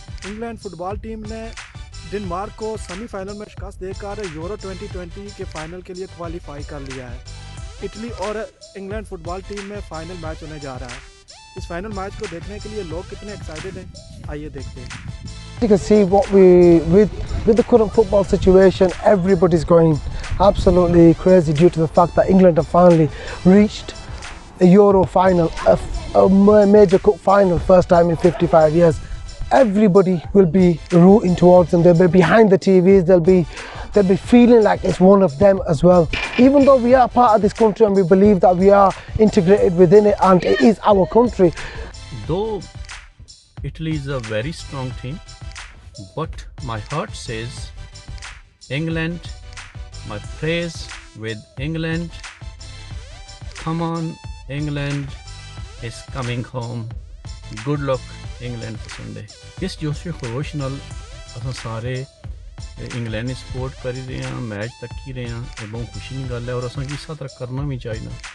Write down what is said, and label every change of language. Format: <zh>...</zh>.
<hi>England football team ने Denmark को semifinal में शिकस्त देकर यूरो 2020 के फाइनल के लिए क्वालिफाई कर लिया है। इटली और इंग्लैंड फुटबॉल टीम में फाइनल मैच होने जा रहा है। इस फाइनल मैच को देखने के लिए लोग कितने एक्साइटेड हैं, आइए देखते हैं।</hi> <en>You can see what with the current football situation, everybody's going absolutely crazy due to the fact that England have finally reached a Euro final, a major cup final, first time in 55 years. Everybody will be rooting towards them. They'll be behind the TVs. They'll be feeling like it's one of them as well. Even though we are part of this country and we believe that we are integrated within it and it is our country. Though Italy is a very strong team, but my heart says England, my praise with England. Come on, England is coming home. Good luck, England for Sunday.</en> <hi>इस जोश खरोश नाल असां सारे England support कर रहे हैं, match तक ही रहे हैं। ये बहुत खुशी की गल है और असां इस तरह करना भी चाहिए।</hi>